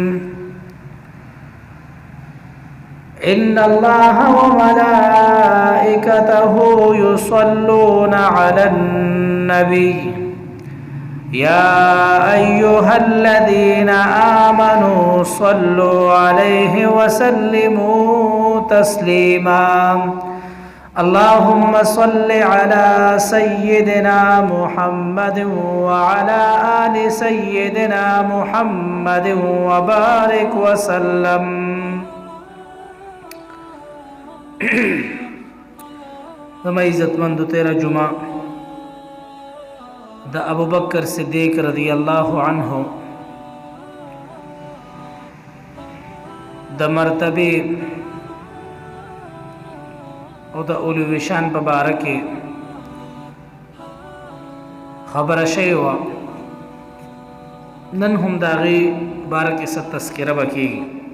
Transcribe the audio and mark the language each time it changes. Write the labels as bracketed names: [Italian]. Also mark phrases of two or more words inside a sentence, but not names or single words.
[Arabic] إن الله وملائكته يصلون على النبي يا أيها الذين آمنوا صلوا عليه وسلموا تسليما اللهم صل على سيدنا محمد وعلى آل سيدنا محمد وبارك وسلم [Pashto] زما عزتمند تیرا جمعہ دا ابو بکر صدیق [Arabic] رضی اللہ عنہ [Pashto] دا مرتبه او دا علو شان په باره کې خبره شوې وه نن هم د هغې باره کې څه تذکره به کېږي